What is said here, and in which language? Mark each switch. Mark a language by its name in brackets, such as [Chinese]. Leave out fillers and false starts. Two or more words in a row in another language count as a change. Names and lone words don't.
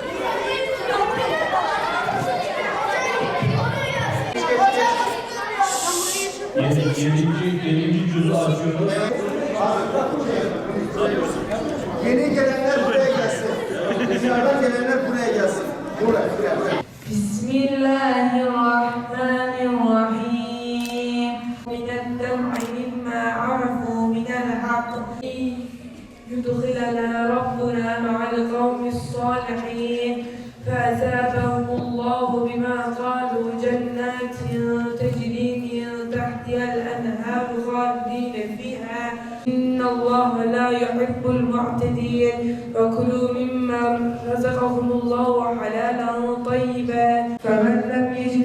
[Turkish] Yedinci cüzü açıyoruz. Yeni gelenler buraya gelsin. Dışarıdan gelenler buraya gelsin. Buraya. Bismillahirrahmanirrahim. [Arabic] من الدمع مما عرفوا من الحق. يدخلنا ربنا مع القوم الصالحين. فأثابهم الله بما قالوا جنات تجري من تحتها الأنهار خالدين فيها إن الله لا يحب المعتدين وكلوا مما رزقهم الله حلالا طيبا فمن لم يجد